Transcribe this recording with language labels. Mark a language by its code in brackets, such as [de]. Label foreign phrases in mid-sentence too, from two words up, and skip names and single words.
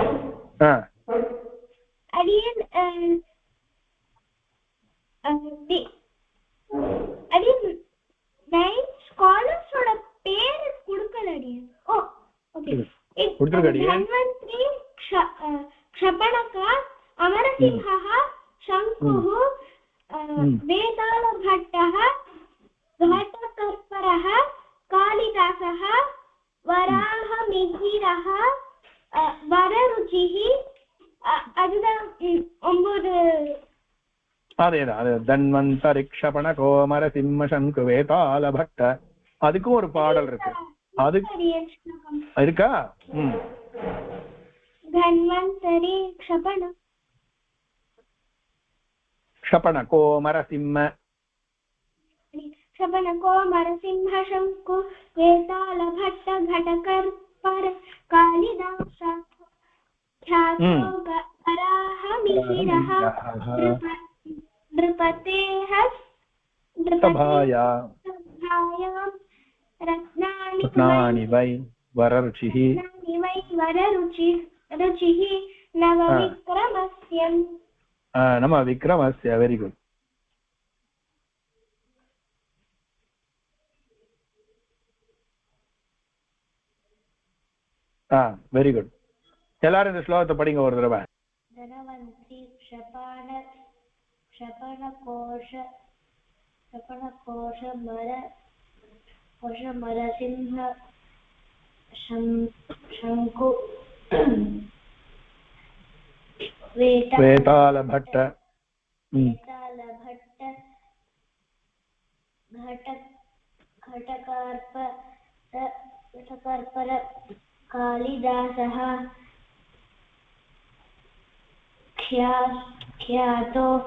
[ta] அடியன் அடியன் 9 ஸ்காலர்ஸோட பேர் கொடுக்கல அடியன். ஓ ஓகே கொடுத்துருக்க அடியன். [sa] धन्वन्तरि क्षपणका अमरसिंहः शङ्कुः वेतालभट्टः घटकर्परः कालिदासः वराहमिहिरः वररुचिः. [ta] அதுதான் 9. அதேதான் தன்வந்தரி க்ஷபண கோமர சிம்ம சங்கு வேதாள பட்ட, அதுக்கும் ஒரு பாடல் இருக்கு. அது இருக்கா? [sa] தன்வந்தரி க்ஷபண கோமர சிம்ம शबनकोमर सिंह शंकु वेताल भट्ट घटकर्पर कालिदास ख्यातो वराहमिहिरः नृपतेः सभायां रत्नानि वै वररुचिः नवविक्रमस्य [en] very good. very good. [ta] எல்லாரும் இந்த ஸ்லோகத்தை படிங்க ஒரு தடவை. [sa] தனவந்தி மர சிம்ஹ சங்கு வேதாள பட்ட घटकर्पर कालिदासः ख्यातो